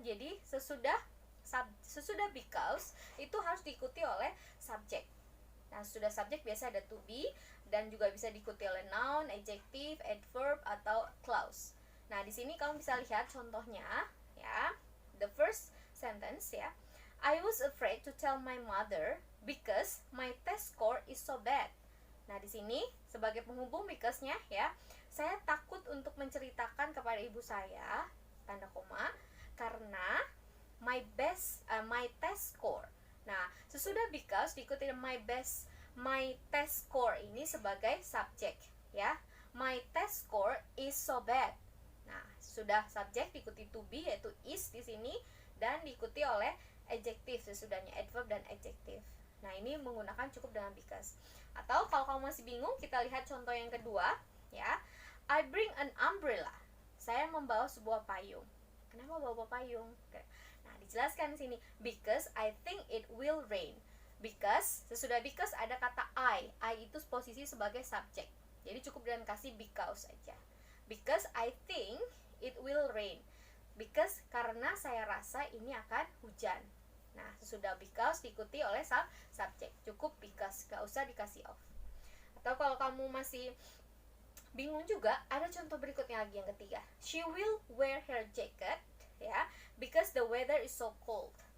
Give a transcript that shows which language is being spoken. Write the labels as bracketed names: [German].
[Indonesian] Jadi sesudah because itu harus diikuti oleh subject. Nah, sudah subjek biasa ada to be dan juga bisa diikuti oleh noun, adjective, adverb atau clause. Nah, di sini kamu bisa lihat contohnya, ya. [English] The first sentence, ya. I was afraid to tell my mother because my test score is so bad. [Indonesian] Nah, di sini sebagai penghubung because-nya, ya. Saya takut untuk menceritakan kepada ibu saya, tanda koma, karena [English] my test score. [Indonesian] Nah, sesudah because diikuti [English] my test score [Indonesian] ini sebagai subjek, ya. [English] My test score is so bad. [Indonesian] Nah, sudah subjek diikuti to be yaitu is di sini dan diikuti oleh adjective sesudahnya, adverb dan adjective. Nah, ini menggunakan cukup dengan because. Atau kalau kamu masih bingung, kita lihat contoh yang kedua, ya. [English] I bring an umbrella. [Indonesian] Saya membawa sebuah payung. Kenapa bawa payung? Nah, dijelaskan di sini [English] because I think it will rain. [Indonesian] Because sesudah because ada kata I itu posisi sebagai subjek. Jadi cukup dengan kasih because aja. [English] Because I think it will rain. [Indonesian] Because karena saya rasa ini akan hujan. Nah, sesudah because diikuti oleh subjek. Cukup because, gak usah dikasih of. Atau kalau kamu masih bingung juga, ada contoh berikutnya lagi yang ketiga. [English] She will wear her jacket, ya, because the weather is so cold.